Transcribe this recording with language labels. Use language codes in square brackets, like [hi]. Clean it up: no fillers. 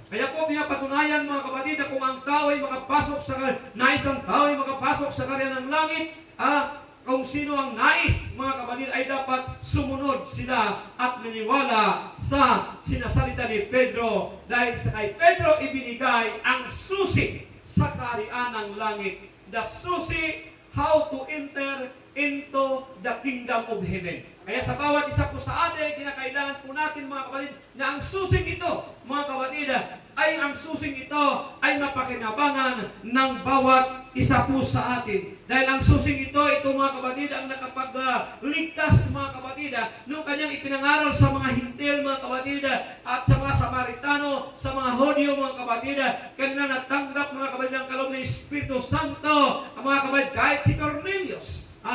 [tl] Kaya po pinapatunayan mga kapatid na kung ang tao ay makapasok sa nais ng tao ay makapasok sa karya ng langit, kung sino ang nais, mga kapatid, ay dapat sumunod sila at maniwala sa sinasalita ni Pedro, dahil sa kay Pedro ibinigay ang susi sa kaharian ng langit. [en] The susi how to enter into the kingdom of heaven. [tl] Kaya sa bawat isa po sa atin, kinakailangan po natin mga kapatid na ang susing ito, mga kapatid, ay ang susing ito ay mapakinabangan ng bawat isa po sa atin. Dahil ang susing ito mga kapatid, ang nakapagligtas mga kapatid, nung kanyang ipinangaral sa mga Hintil mga kapatid, at sa mga Samaritano, sa mga Hodyo mga kapatid, kanila natanggap mga kapatid ang kaloob ng Espiritu Santo, mga kapatid, kahit si Cornelius.